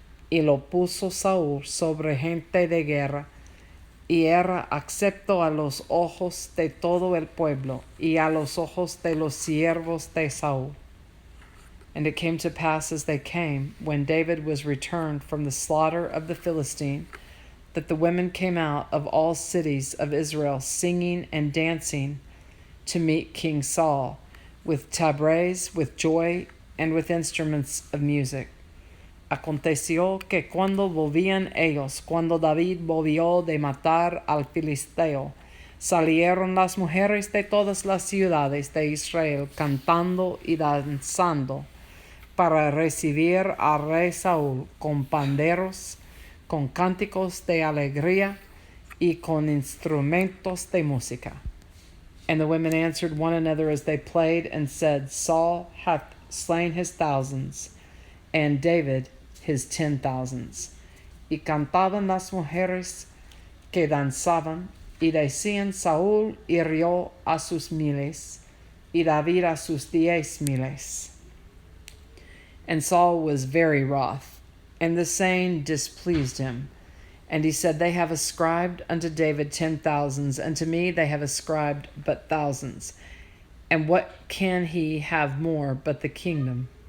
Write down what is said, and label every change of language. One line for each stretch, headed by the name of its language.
Spanish: Y lo puso Saúl sobre gente de guerra, y era acepto a los ojos de todo el pueblo, y a los ojos de los siervos de Saúl.
English: And it came to pass, as they came, when David was returned from the slaughter of the Philistine, that the women came out of all cities of Israel, singing and dancing to meet King Saul, with tabrets, with joy, and with instruments of music.
Spanish: Aconteció que cuando volvían ellos, cuando David volvió de matar al filisteo, salieron las mujeres de todas las ciudades de Israel cantando y danzando para recibir al rey Saúl con panderos, con cánticos de alegría y con instrumentos de música.
English: And the women answered one another as they played, and said, Saul hath slain his thousands, and David his 10,000s.
Spanish: Y cantaban las mujeres que danzaban, y decían, Saúl hirió a sus miles, y David a sus 10,000.
English: And Saul was very wroth, and the saying displeased him. And he said, They have ascribed unto David 10,000s, and to me they have ascribed but thousands. And what can he have more but the kingdom?